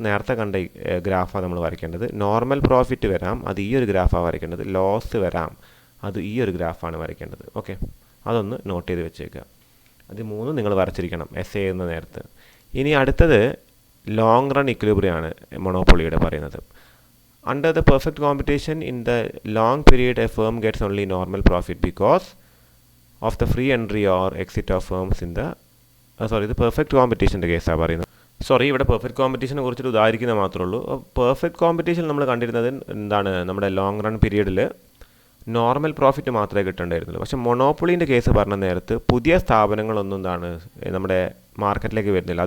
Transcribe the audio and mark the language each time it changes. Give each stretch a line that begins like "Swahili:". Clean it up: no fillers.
Malayalam: നേരത്തെ കണ്ട ഗ്രാഫാണ് നമ്മൾ വരയ്ക്കേണ്ടത്. നോർമൽ പ്രോഫിറ്റ് വരാം, അത് ഈ ഒരു ഗ്രാഫാണ് വരയ്ക്കേണ്ടത്. ലോസ് വരാം, അത് ഈ ഒരു ഗ്രാഫാണ് വരയ്ക്കേണ്ടത്. ഓക്കെ, അതൊന്ന് നോട്ട് ചെയ്ത് വെച്ചേക്കുക. അത് 3 നിങ്ങൾ വരച്ചിരിക്കണം എസ് ചെയ്യുന്ന നേരത്ത്. ഇനി അടുത്തത് ലോങ് റൺ ഇക്വിലിബ്രിയമാണ് മൊണോപ്പൊളിയുടെ പറയുന്നത്.
English: Under the perfect competition, in the long period, a firm gets only normal profit because of the free entry or exit of firms in the
Malayalam: ഇത് പെർഫെക്റ്റ് കോമ്പറ്റീഷൻ്റെ കേസാണ് പറയുന്നത്. ഇവിടെ പെർഫെക്റ്റ് കോമ്പറ്റീഷനെ കുറിച്ചിട്ട് ഉദാഹരിക്കുന്നത് മാത്രമേ ഉള്ളൂ. പെർഫെക്റ്റ് കോമ്പറ്റീഷൻ നമ്മൾ കണ്ടിരുന്നത് എന്താണ്, നമ്മുടെ ലോങ് റൺ പീരീഡിൽ നോർമൽ പ്രോഫിറ്റ് മാത്രമേ കിട്ടേണ്ടായിരുന്നുള്ളൂ. പക്ഷേ മൊണോപ്പൊളീൻ്റെ കേസ് പറഞ്ഞ നേരത്ത് പുതിയ സ്ഥാപനങ്ങളൊന്നും എന്താണ് നമ്മുടെ മാർക്കറ്റിലേക്ക് വരുന്നില്ല.